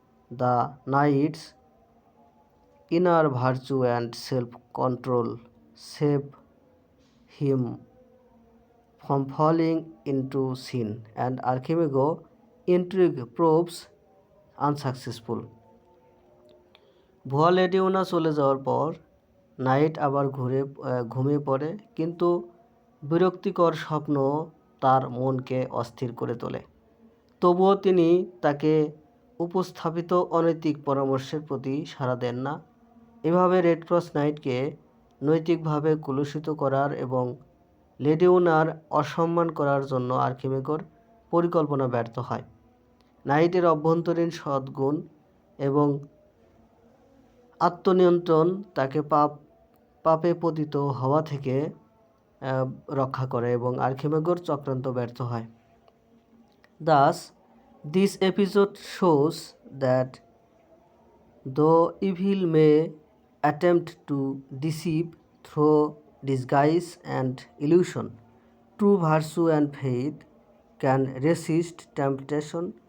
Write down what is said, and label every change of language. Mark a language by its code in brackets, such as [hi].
[en] The knight's inner virtue and self-control save him from falling into sin, and Archimego intrigue proves unsuccessful. [bn] ভুয়া lady ওনা চলে যাওয়ার পর night আবার ঘুমিয়ে পড়ে, কিন্তু বিরক্তিকর স্বপ্ন তার মনকে অস্থির করে তোলে। তবুও তিনি তাকে উপস্থাপিত অনৈতিক পরামর্শের প্রতি সাড়া দেন না। এভাবে রেড ক্রস নাইটকে নৈতিকভাবে কলুষিত করার এবং লেডি ওনার অসম্মান করার জন্য আর্কিমেগোর পরিকল্পনা ব্যর্থ হয়। নাইটের অভ্যন্তরীণ সদ্গুণ এবং আত্মনিয়ন্ত্রণ তাকে পাপে পতিত হওয়া থেকে রক্ষা করে এবং আর্কিমেগোর চক্রান্ত ব্যর্থ হয়। [en] Thus, this episode shows that though evil may attempt to deceive through disguise and illusion, true virtue and faith can resist temptation.